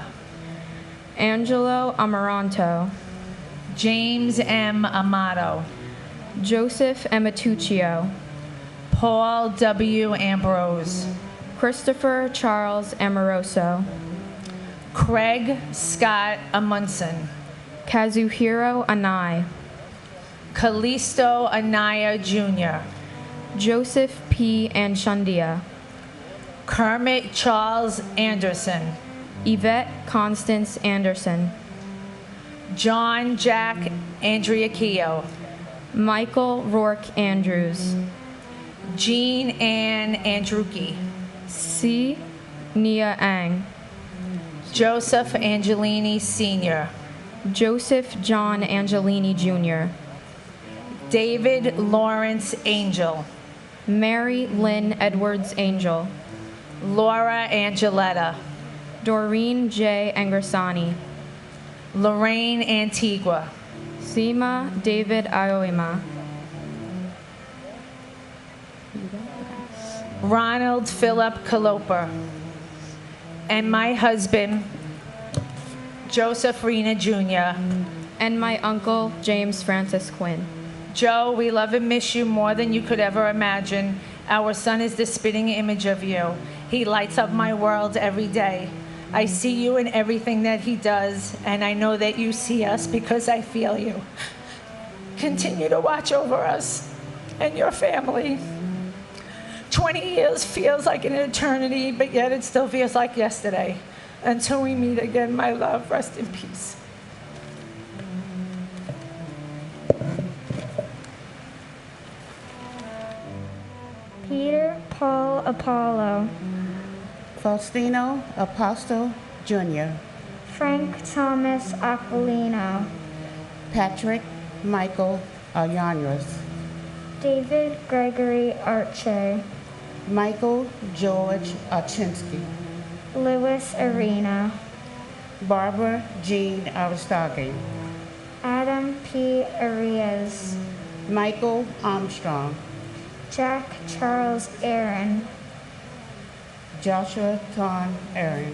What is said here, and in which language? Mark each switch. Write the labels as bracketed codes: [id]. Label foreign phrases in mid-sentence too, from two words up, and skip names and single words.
[en] Angelo Amaranto, James M. Amato, Joseph Amatuccio, Paul W. Ambrose, Christopher Charles Amoroso, Craig Scott Amundsen, Kazuhiro Anai, Callisto Anaya Jr., Joseph P. Anshundia, Kermit Charles Anderson, Yvette Constance Anderson, John Jack Andriacchio, Michael Rourke Andrews, Jean Ann Andrucki, C. Nia Ang, Joseph Angelini Sr., Joseph John Angelini Jr., David Lawrence Angel, Mary Lynn Edwards Angel, Laura Angeletta, Doreen J. Angersani, Lorraine Antigua, Sima David Aoima, Ronald Philip Caloper, and my husband, Joseph Rena Jr. and my uncle James Francis Quinn. Joe, we love and miss you more than you could ever imagine. Our son is the spitting image of you. He lights up my world every day. I see you in everything that he does, and I know that you see us because I feel you. Continue to watch over us and your family. 20 years feels like an eternity, but yet it still feels like yesterday. Until we meet again, my love, rest in peace. Peter Paul Apollo, Faustino Apostle Jr., Frank Thomas Aquilino, Patrick Michael Alyanras, David Gregory Arche, Michael George Archinsky, Louis Arena, Barbara Jean Aristoghi, Adam P. Arias, Michael Armstrong, Jack Charles Aaron, Joshua Ton Aaron,